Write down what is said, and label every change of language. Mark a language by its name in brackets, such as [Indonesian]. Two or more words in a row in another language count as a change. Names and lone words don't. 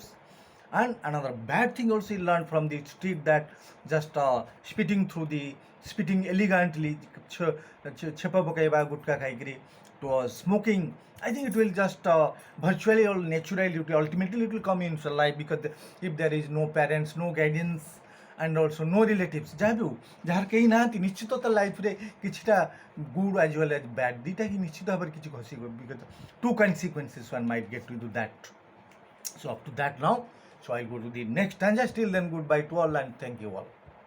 [English] And another bad thing also he learned from the street, that just spitting elegantly, [Odia] ଛେପ ପକାଇବା ଗୁଟଖା ଖାଇକରି, [English] to smoking. I think it will just virtually or naturally, ultimately it will come into life, because if there is no parents, no guidance and also no relatives, [Odia] ଯାହା ବି ହଉ, ଯାହାର କେହି ନାହାନ୍ତି, ନିଶ୍ଚିତ ତା ଲାଇଫ୍ରେ କିଛିଟା [English] good as well as bad, [Odia] ଦୁଇଟା ହିଁ ନିଶ୍ଚିତ ଭାବରେ କିଛି ଘଷିବ, [English] because two consequences one might get to do that. So up to that now, so I'll go to the next stanza. Till then, goodbye to all and thank you all.